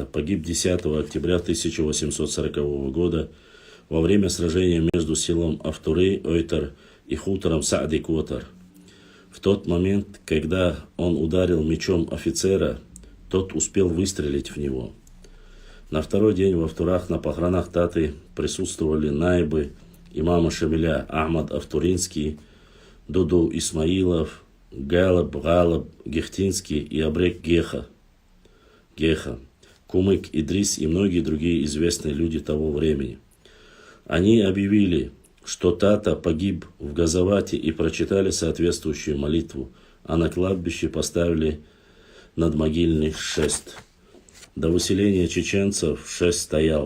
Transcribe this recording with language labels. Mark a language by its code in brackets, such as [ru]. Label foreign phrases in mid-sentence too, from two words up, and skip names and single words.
[ru] погиб 10 октября 1840 года во время сражения между селом Автурей-Ойтар и хутором Сади-Котар. В тот момент, когда он ударил мечом офицера, тот успел выстрелить в него. На второй день в Автурах на похоронах Таты присутствовали наибы имама Шамиля Ахмад Автуринский, Дуду Исмаилов, Галаб Гехтинский и Абрек Геха, Кумык Идрис и многие другие известные люди того времени. Они объявили, что Тата погиб в Газавате, и прочитали соответствующую молитву, а на кладбище поставили надмогильный шест. До выселения чеченцев шест стоял.